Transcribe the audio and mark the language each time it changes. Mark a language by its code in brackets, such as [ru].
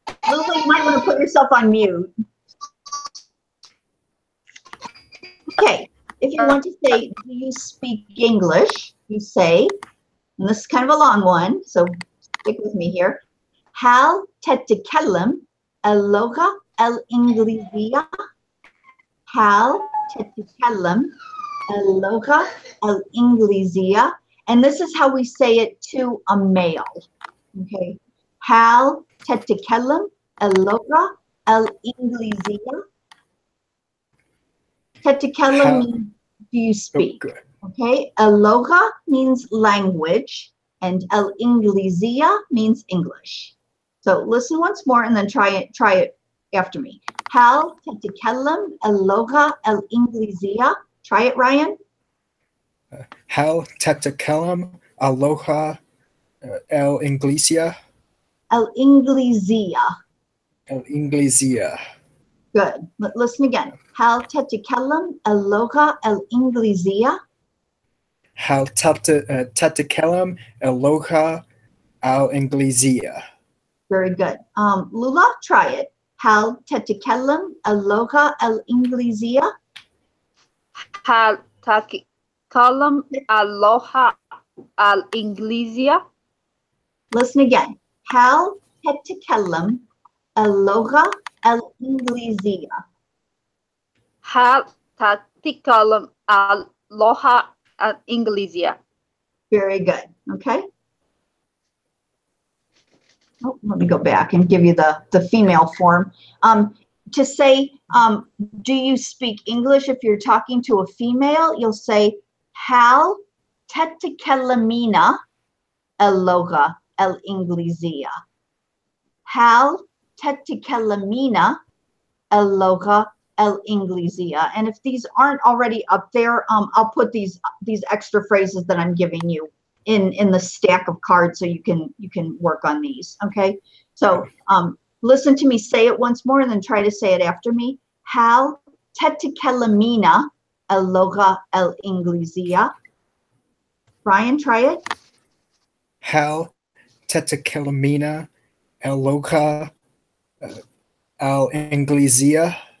[en] Lily, you might want to put yourself on mute. Okay, if you want to say, do you speak English? You say, and this is kind of a long one, so stick with me here. [ar] هل تتكلم اللغة الإنجليزية؟ هل تتكلم اللغة الإنجليزية? [en] And this is how we say it to a male. Okay. [ar] هل تتكلم اللغة الإنجليزية? [en] تتكلم means do you speak? Okay. اللغة means language, and الإنجليزية means English. So listen once more and then try it after me. [ar] هل تتكلم اللغة الإنجليزية? [en] Try it, Ryan. [ar] هل تتكلم اللغة الإنجليزية؟ الإنجليزية. الإنجليزية. [en] Good. Listen again. [ar] هل تتكلم اللغة الإنجليزية؟ هل تتكلم اللغة الإنجليزية؟ [en] Very good. Lula, try it. [ar] هل تتكلم اللغة الإنجليزية؟ هل تتكلم اللغة الإنجليزية؟ [en] Listen again. [ar] هل تتكلم اللغة الإنجليزية؟ هل تتكلم اللغة الإنجليزية؟ [en] Very good. Okay. Oh, let me go back and give you the female form. To say, do you speak English? If you're talking to a female, you'll say, [ar] Hal تتكلمين اللغة الإنجليزية. Hal تتكلمين اللغة الإنجليزية. [en] And if these aren't already up there, I'll put these extra phrases that I'm giving you in the stack of cards so you can work on these. Okay, so listen to me say it once more and then try to say it after me. [ar] Hal تتكلمين اللغة الإنجليزية. [en] Brian, try it. [ar] هل تتكلمين اللغة الإنجليزية?